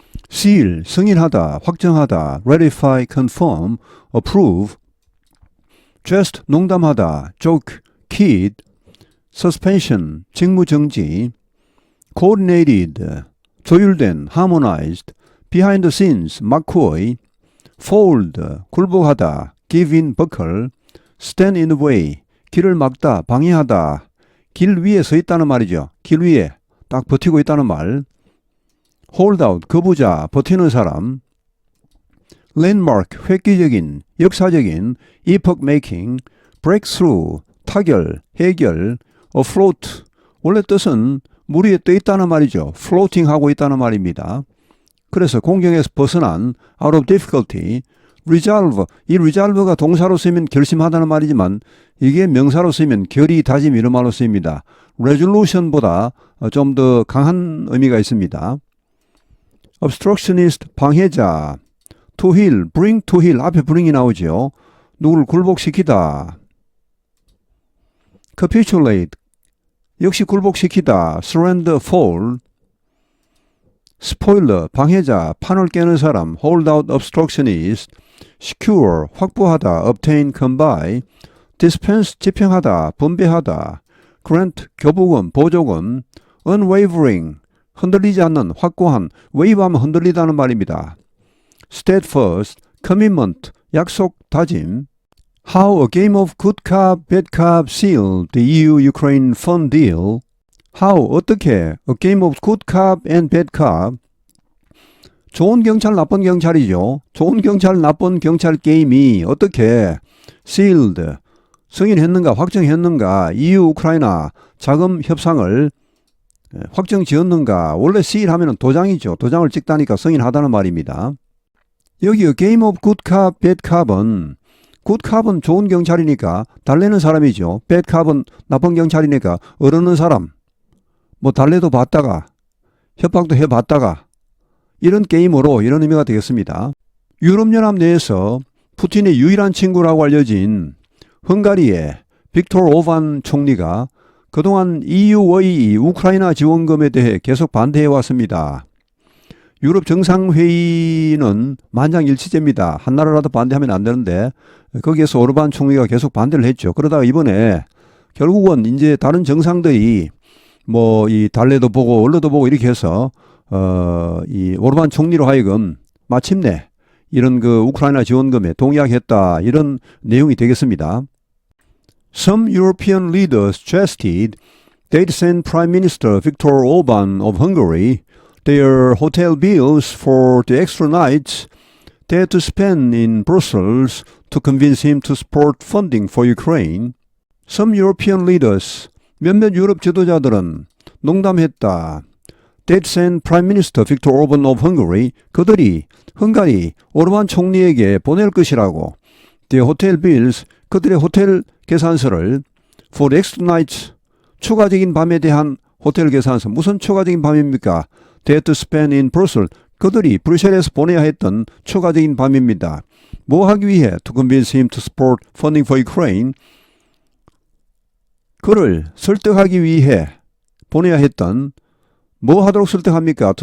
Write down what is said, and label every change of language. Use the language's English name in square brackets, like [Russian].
[English] seal, 승인하다, 확정하다, ratify, confirm, approve, jest, 농담하다, joke, kid, suspension, 직무정지, coordinated, 조율된, harmonized, behind the scenes, McCoy, fold, 굴복하다, give in, buckle, stand in the way, 길을 막다, 방해하다, [Korean] 길 위에 서 있다는 말이죠. 길 위에 딱 버티고 있다는 말. hold out, 거부자, 버티는 사람. landmark, 획기적인, 역사적인, epoch making, breakthrough, 타결, 해결, afloat, 원래 뜻은 물 위에 떠 있다는 말이죠. floating 하고 있다는 말입니다. 그래서 공경에서 벗어난 [English] out of difficulty, [Korean] resolve, 이 resolve가 동사로 쓰이면 결심하다는 말이지만 이게 명사로 쓰이면 결의, 다짐 이런 말로 쓰입니다. resolution보다 좀 더 강한 의미가 있습니다. obstructionist, 방해자, to heel, bring to heel, 앞에 bring이 나오죠. 누구를 굴복시키다. capitulate, 역시 굴복시키다. surrender, fall, 스포일러, 방해자, 판을 깨는 사람, hold out obstructionist, secure, 확보하다, obtain, come by, dispense, 집행하다, 분배하다, grant, 교부금, 보조금, unwavering, 흔들리지 않는, 확고한, wave하면 흔들리다는 말입니다. steadfast, commitment, 약속, 다짐. [English] How a game of good cop, bad cop sealed the EU-Ukraine fund deal. How, [Korean] 어떻게, [English] a game of good cop and bad cop. [Korean] 좋은 경찰, 나쁜 경찰이죠. 좋은 경찰, 나쁜 경찰 게임이 어떻게 sealed, 승인했는가, 확정했는가, EU 우크라이나 자금 협상을 확정 지었는가. 원래 seal 하면 도장이죠. 도장을 찍다니까 승인하다는 말입니다. 여기 a game of good cop, bad cop은 good cop은 좋은 경찰이니까 달래는 사람이죠. bad cop은 나쁜 경찰이니까 어르는 사람. 뭐 달래도 받다가 협박도 해봤다가 이런 게임으로 이런 의미가 되겠습니다. 유럽연합 내에서 푸틴의 유일한 친구라고 알려진 헝가리의 빅토르 오반 총리가 그동안 EU의 우크라이나 지원금에 대해 계속 반대해 왔습니다. 유럽 정상회의는 만장일치제입니다. 한 나라라도 반대하면 안 되는데 거기에서 오르반 총리가 계속 반대를 했죠. 그러다가 이번에 결국은 이제 다른 정상들이 뭐 이 달래도 보고 얼러도 보고 이렇게 해서 이 오르반 총리로 하여금 마침내 이런 그 우크라이나 지원금에 동의하겠다 이런 내용이 되겠습니다. [English] Some European leaders suggested they'd send Prime Minister Viktor Orban of Hungary their hotel bills for the extra nights they had to spend in Brussels to convince him to support funding for Ukraine. Some European leaders, [Korean] 몇몇 유럽 지도자들은 농담했다. [English] They'd send Prime Minister Viktor Orban of Hungary, [Korean] 그들이 헝가리 오르반 총리에게 보낼 것이라고. [English] The hotel bills, [Korean] 그들의 호텔 계산서를 [English] for the extra nights, [Korean] 추가적인 밤에 대한 호텔 계산서. 무슨 추가적인 밤입니까? [English] They had to spend in Brussels. [Korean] 그들이 브뤼셀에서 보내야 했던 추가적인 밤입니다. 뭐 하기 위해? [English] To convince him to support funding for Ukraine. [Korean] 그를 설득하기 위해 보내야 했던 뭐 하도록 설득합니까?